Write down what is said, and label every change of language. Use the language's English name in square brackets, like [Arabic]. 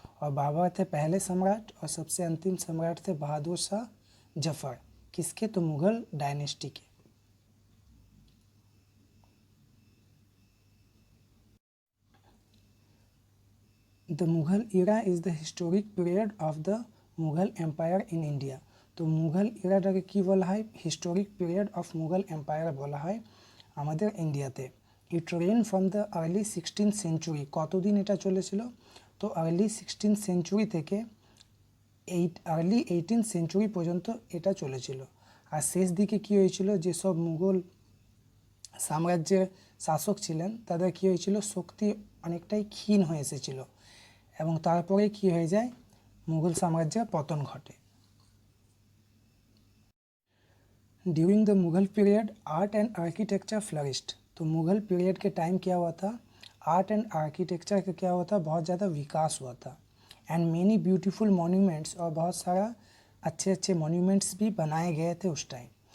[Hindi] और बाबर थे पहले सम्राट और सबसे अंतिम सम्राट थे बहादुर शाह जफर। किसके? तो मुग़ल डायनेस्टी के। [English] The Mughal era is the historic period of the Mughal empire in India. [Bangla] तो मुग़ल इराটাকে কি বলা হয়? Historic period of Mughal empire বলা হয় আমাদের ইন্ডিয়াতে। [English] It reign from the early 16th century. [Bangla] কতদিন এটা চলেছিল? তো আর্লি 16th সেঞ্চুরি থেকে আর্লি 18th সেঞ্চুরি পর্যন্ত এটা চলেছিল। আর শেষ দিকে কী হয়েছিল? যেসব মুঘল সাম্রাজ্যের শাসক ছিলেন তাদের কী হয়েছিল? শক্তি অনেকটাই ক্ষীণ হয়ে এসেছিল এবং তারপরে কী হয়ে যায়? মুঘল সাম্রাজ্যের পতন ঘটে। [English] During the Mughal period art and architecture flourished. [Hindi] तो मुग़ल पीरियड के टाइम क्या हुआ था? आर्ट एंड आर्किटेक्चर का क्या हुआ था? बहुत ज़्यादा विकास हुआ था। [English] and many beautiful monuments, [Hindi] और बहुत सारा अच्छे अच्छे मॉन्यूमेंट्स भी बनाए गए थे उस टाइम।